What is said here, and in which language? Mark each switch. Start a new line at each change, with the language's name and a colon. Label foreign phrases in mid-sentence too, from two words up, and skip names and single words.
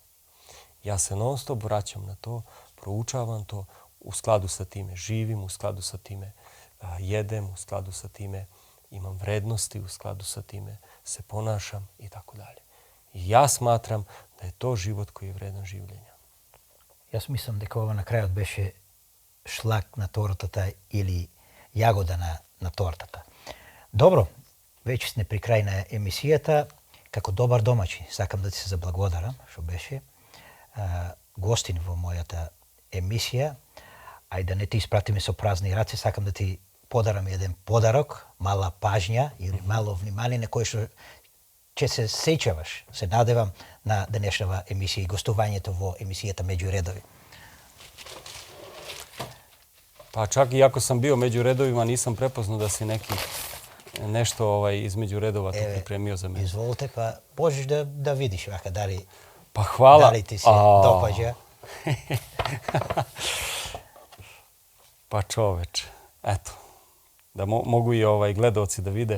Serbian: Ja se non stop vraćam na to, proučavam to, u skladu sa time živim, u skladu sa time jedem, u skladu sa time imam vrednosti, u skladu sa time se ponašam i tako dalje. I ja smatram da je to život koji je vredan življenja.
Macedonian: Јас мислим, дека ова на крајот беше шлак на тортата или јагода на тортата. Добро, веќе сме при крај на емисијата. Како добар домаќин, сакам да ти се заблагодарам, што беше гостин во мојата емисија. А и да не ти испратиме со празни раце, сакам да ти подарам еден подарок, мала пажња или мало внимание на кој што ќе се сеќаваш, се надевам, на денешнава емисија и гостувањето во емисијата Меѓу редови.
Serbian: Pa čak i ako sam bio među redovima, nisam prepoznao da si nešto između redova tu pripremio za mene. Izvolite, pa možeš da vidiš vaka, Pa hvala. Da li ti se dopađa. Pa čoveče, eto, da mogu i gledaoci da vide.